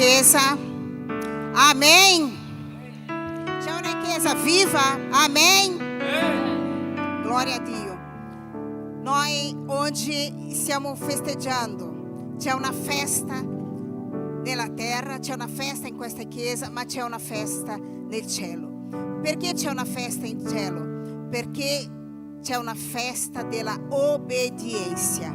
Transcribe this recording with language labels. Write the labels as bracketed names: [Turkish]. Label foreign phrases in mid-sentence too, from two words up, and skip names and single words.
[Italian] Chiesa? Amém? C'è una Chiesa viva? Amém? Glória a Dio. Noi oggi stiamo festeggiando. C'è una festa nella terra, c'è una festa in questa Chiesa, ma c'è una festa nel cielo. Perché c'è una festa in cielo? Perché c'è una festa della obbedienza.